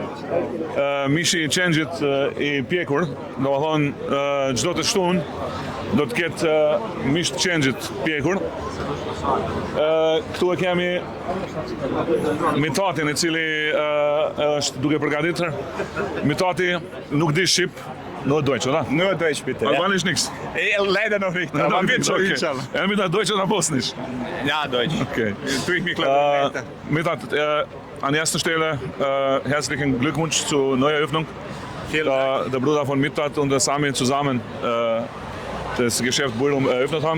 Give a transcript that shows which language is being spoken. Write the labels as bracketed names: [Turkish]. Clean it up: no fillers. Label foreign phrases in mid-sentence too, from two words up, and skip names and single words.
[Albanian] Mishi I qengjit I pjekur, domethënë çdo të shtunë do të ketë mish të qengjit pjekur. Këtu e kemi Mitatin I cili është duke përgatitur. Mitati nuk di shqip. [German] Nur Deutsch, oder? Nur Deutsch, bitte. Albanisch nix? Leider noch nicht, aber wird schon, inshallah. Entweder Deutsch oder Bosnisch? Ja, Deutsch. Okay. Tue ich mich klar. Mitat, an erster Stelle herzlichen Glückwunsch zur Neueröffnung. Der Bruder von Mitat und der Sami zusammen das Geschäft Bujrum eröffnet haben.